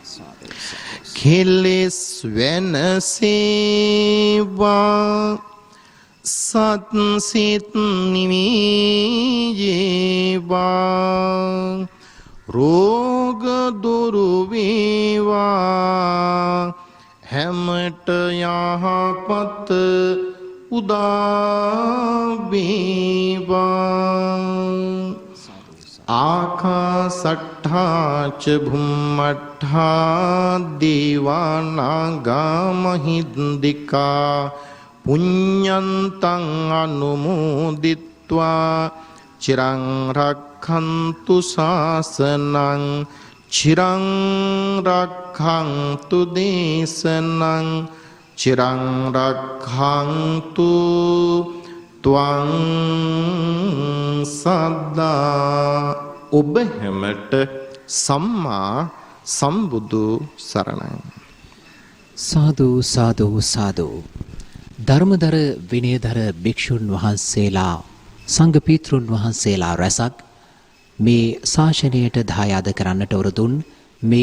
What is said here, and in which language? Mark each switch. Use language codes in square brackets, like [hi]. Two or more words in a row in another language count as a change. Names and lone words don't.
[si] කෙලෙස් වෙනසේවා සත් සිත් නිවිජේවා රෝග දුරු වේවා හැමට යහපත උදා වේවා. [pi] ආකාසට්ඨා ච භුම්මට්ඨා දේවානාගා මහින්దికා පුඤ්ඤන්තං අනුමෝදිත්වා චිරං රක්ඛන්තු ශාසනං චිරං රක්ඛන්තු දේශනං චිරං රක්ඛන්තු ත්වං සද්දා [si] ඔබ හැමට සම්මා සම්බුදු සරණයි. සාදු සාදු සාදු. ධර්මදර විනයදර භික්ෂුන් වහන්සේලා සංඝ පීතෘන් වහන්සේලා රැසක් මේ ශාසනයට දායාද කරන්නට වරදුන් මේ